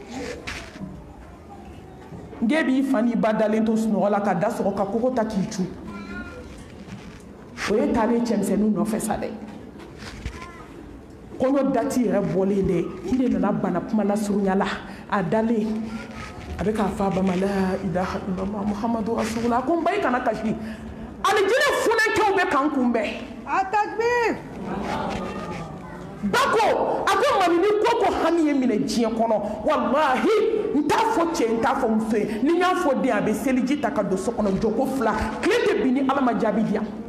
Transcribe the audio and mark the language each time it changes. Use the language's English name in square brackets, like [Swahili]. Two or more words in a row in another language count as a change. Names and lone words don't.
[Bambara] n k'e b'i fa n'i ba dalen to sunɔgɔ la ka da sɔgɔ ka kogo ta k'i cu o ye taalen cɛmisɛnninw nɔfɛ sa dɛ kɔɲɔ dati yɛrɛ bɔlen dɛ i de nana bana kuma lasurunya la a dalen a bɛ k'a fɔ a ba ma [Arabic] لا إله إلا الله محمد رسول الله [Bambara] a ko n ba i kana kasi alijinɛ funɛkɛw bɛ k'an kunbɛn Atakbir! ba ko a ko mami ni ko ko hami ye minɛ diɲɛ kɔnɔ wallahi n t'a fɔ cɛ n t'a fɔ muso ye ni n y'a fɔ den a bɛ seliji ta ka don so kɔnɔ jɔko 2 tile tɛ bin ni ala ma jaabi di yan